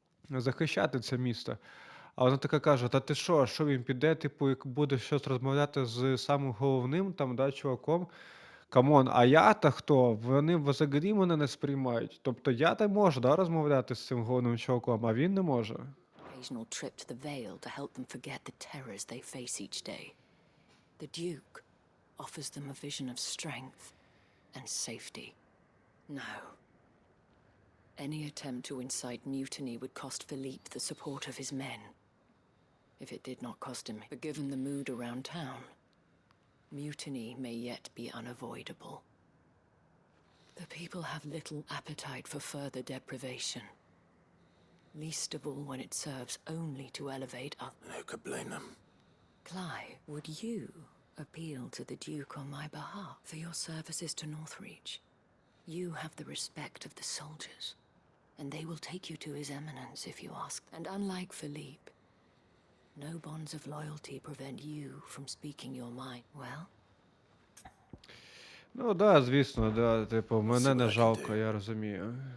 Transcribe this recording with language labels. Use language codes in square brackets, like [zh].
[uk] Захищати це місто? А вона така каже: та ти що він піде, типу, і буде щось розмовляти з самим головним там, да, чуваком? Камон, а я-то хто? Вони взагалі мене не сприймають. Тобто я-то можу, да, розмовляти з цим головним чуваком, а він не може. [en] Occasional trip to the Vale to help them forget the terrors they face each day. The Duke offers them a vision of strength and safety. No. Any attempt to incite mutiny would cost Philippe the support of his men. If it did not cost him, but given the mood around town, mutiny may yet be unavoidable. The people have little appetite for further deprivation. Least of all when it serves only to elevate others. Who could blame them? Clive, would you appeal to the Duke on my behalf for your services to Northreach? You have the respect of the soldiers, and they will take you to His Eminence if you ask. And unlike Philippe, no bonds of loyalty prevent you from speaking your mind. Well? [uk] Ну, да, звісно, да, типу, мене не жалко, я розумію.